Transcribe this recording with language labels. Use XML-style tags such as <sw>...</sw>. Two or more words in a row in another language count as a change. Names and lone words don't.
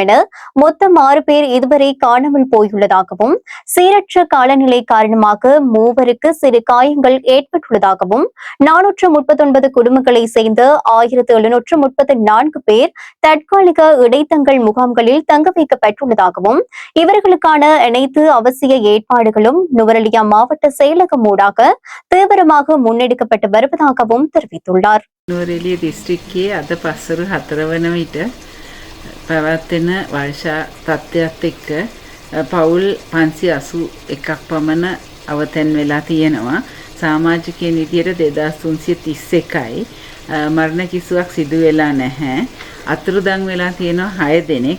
<ta>என மொத்தம் 6 பேர் இதுவரை காணாமல் போயுள்ளதாகவும், சீரற்ற காலநிலை காரணமாக மூவருக்கு சிறு காயங்கள் ஏற்பட்டுள்ளதாகவும், 439 குடும்பங்களை சேர்ந்த 1734 பேர் தற்காலிக இடைத்தங்கல் முகாம்களில் தங்க வைக்கப்பட்டுள்ளதாகவும், இவர்களுக்கான அனைத்து அவசிய ஏற்பாடுகளும் நுவரெலியா மாவட்ட செயலகம் ஊடாக தீவிரமாக முன்னெடுக்கப்பட்டு வருவதாகவும் தெரிவித்துள்ளார்.</ta> <si>නුවරඑළිය දිස්ත්‍රික්කයේ අද පස්වරු 4 වන විට පැවැත්වෙන වර්ෂා තත්ත්වයත් එක්ක පවුල් 581ක් පමණ අවතැන් වෙලා තියෙනවා. සමාජිකයන් විදියට 2331යි. මරණ කිසිවක් සිදු වෙලා නැහැ. අතුරුදන් වෙලා තියෙනවා 6 දෙනෙක්.</si>